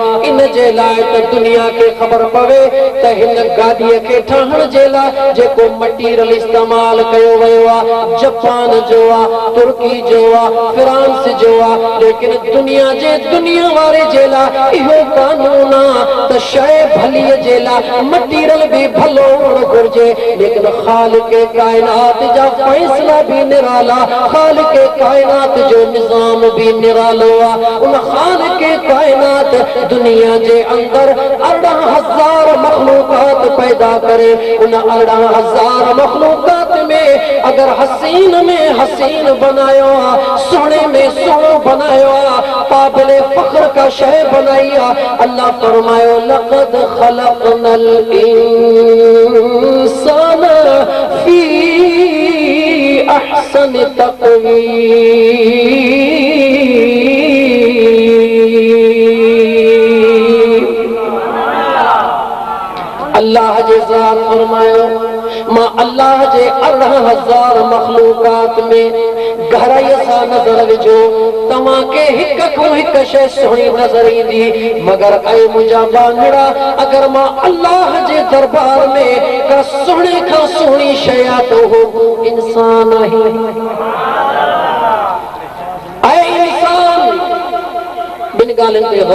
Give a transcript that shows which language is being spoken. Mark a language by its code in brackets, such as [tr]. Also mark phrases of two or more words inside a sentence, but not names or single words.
[sd] इन जे लाइ त दुनिया खे ख़बर पवे त हिन गाॾीअ खे ठाहिण जे लाइ जेको मटीरियल इस्तेमाल कयो वियो आहे जापान जो आहे, तुर्की जो आहे, फ्रांस जो आहे, लेकिन दुनिया वारे जे लाइ इहो कानून आहे त शइ भलीअ जे लाइ मटीरियल भी भलो हुअणु घुरिजे। लेकिन ख़ालिक कायनात जा फैसला भी निराला, ख़ालिक कायनात जो निज़ाम भी निरालो आहे। उन ख़ालिक कायनात दुनिया जे अंदर 18,000 मखलूकात पैदा करे। उन 18,000 मखलूकात में अगर हसीन में हसीन बनायो आहे, सोने में सोनो बनायो आहे, काबिल फख्र का शय बनाई आहे। अल्लाह फरमायो [ar] لقد خلقنا الإنسان في أحسن تقويم. [sd] अल्लाह जे ज़ात फरमायो मां अल्लाह जे 18,000 मखलूकात में गहराई सां नज़र विझो तव्हां के हिक खां हिक शइ सुहिणी नज़र ईंदी मगर ऐं मुंहिंजा बांगड़ा अगर मां अल्लाह जे दरबार में का सुहिणे खां सुहिणी शइ आहे त उहो इंसान आहे ऐं इंसान ॿिनि ॻाल्हियुनि ते